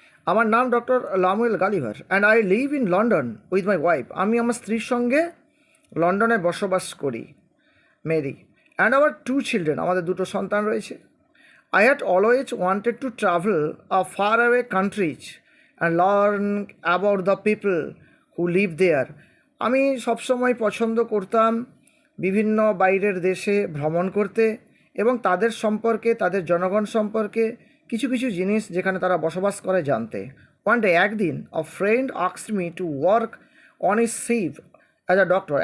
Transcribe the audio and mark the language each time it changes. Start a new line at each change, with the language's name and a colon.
Bangla: আমার নাম
English: Doctor Lemuel Gulliver and I live in London with my wife.
Bangla: আমি আমার স্ত্রীর সঙ্গে লন্ডনে বসবাস করি, Mary,
English: and our two children,
Bangla: আমাদের দুটো সন্তান রয়েছে।
English: I had always wanted to travel a faraway countries and learn about the people who live there.
Bangla: আমি সবসময় পছন্দ করতাম বিভিন্ন বাইরের দেশে ভ্রমণ করতে এবং তাদের সম্পর্কে, তাদের জনগণ সম্পর্কে কিছু কিছু জিনিস যেখানে তারা বসবাস করে জানতে।
English: one day,
Bangla: একদিন,
English: A friend asked me to work on his ship as a doctor.